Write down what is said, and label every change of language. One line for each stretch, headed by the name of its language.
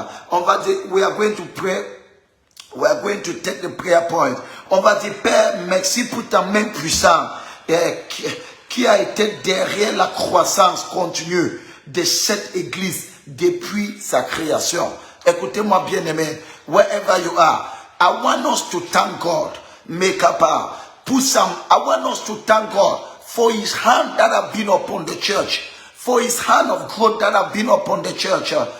French: On va dire,
English: we are going to pray. We are going to take the prayer point.
French: On va dire, Père, merci pour ta main puissante qui a été derrière la croissance continue de cette église depuis sa création. Écoutez-moi bien aimé,
English: wherever you are, I want us to thank God. Make up I want us to thank God for his hand that have been upon the church, for his hand of growth that have been upon the church.